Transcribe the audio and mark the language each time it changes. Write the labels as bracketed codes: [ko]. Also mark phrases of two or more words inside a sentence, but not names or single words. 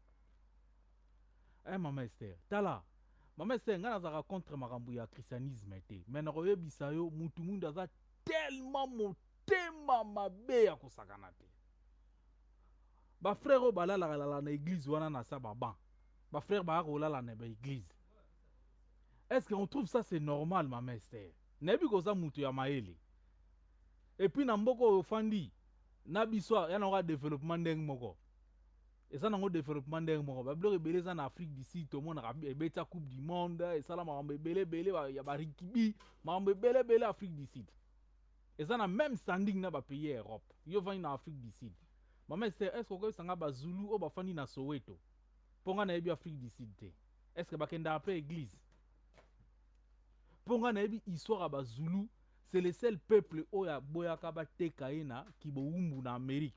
[ln] mama Esther tala mama Esther nga nazaka contre makambo ya christianisme te mais nakoyebisa yo mutu mundu aza tellement motema mabe ya kosakana te bafrère oyo balalaka na église wana na sa baban bafrère baka kolala na baéglise [fr] est ce que on trouve ça c'est normal [ln] mama Esther nayebi koza mutu ya mayele [fr] et puis [ln] na mboka oyo ofandi na biso ya nango développement ndenge moko eza nango développement ndenge moko babiloko ebele eza na Afrique du Sud tomonaka ebeta [fr] coupe du monde [ln] esala makambo ebele ya barikibi makambo ebele Afrique du Sud eza na [fr] même standing [ln] na bapays ya Europe yo vandi na Afrique du Sud mama Esther [fr] est ce que [ln] okoyebisanga bazulu oyo bafandi na Soweto mpo nga nayebi Afrique du Sud te [fr] est ce que [ln] bakendaka mpe église mpo nga nayebi histoire ya bazulu [fr] c'est le seul peuple [ln] oyo aboyaka bateka ye na kibowumbu na Amérique.